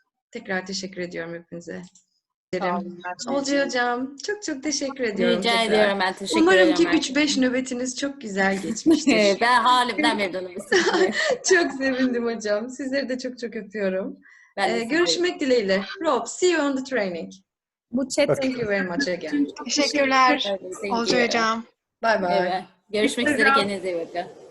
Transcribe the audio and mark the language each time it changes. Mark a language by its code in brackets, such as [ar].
[tr] Tekrar teşekkür ediyorum hepinize. Olcay hocam çok çok teşekkür ediyorum. Rica ediyorum, ben teşekkür ederim. ederim. Umarım ki 3-5 nöbetiniz çok güzel geçmiştir. Ben halimden memnunum. Çok sevindim hocam. Sizleri de çok çok öpüyorum. Ben Görüşmek dileğiyle. [en] Rob, see you on the training. [tr] Bu chat. [en] Thank you very much again. [tr] Teşekkürler. Olcay hocam. [en] Bye bye. [tr] Evet. Görüşmek üzere, kendinize iyi bakın.